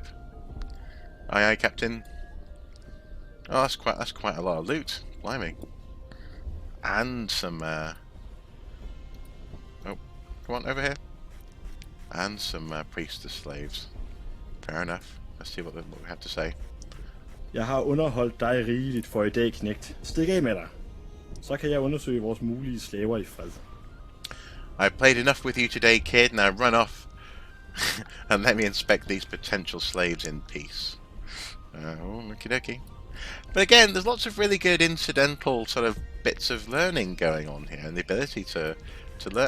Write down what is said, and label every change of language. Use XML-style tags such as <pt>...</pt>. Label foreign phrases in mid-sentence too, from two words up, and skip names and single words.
<en>Aye, aye, Captain. Oh, that's quite a lot of loot. Blimey. And some oh, come on, over here. And some priestess slaves. Fair enough. Let's see what we have to say.</en> <da>Jeg har underholdt dig rigeligt for i dag, knægt. Stik af med dig. Så kan jeg undersøge vores mulige slaver i fred.</da> <en>I've played enough with you today, kid. Now run off and let me inspect these potential slaves in peace. Okie dokie. But again, there's lots of really good incidental sort of bits of learning going on here, and the ability to learn.</en>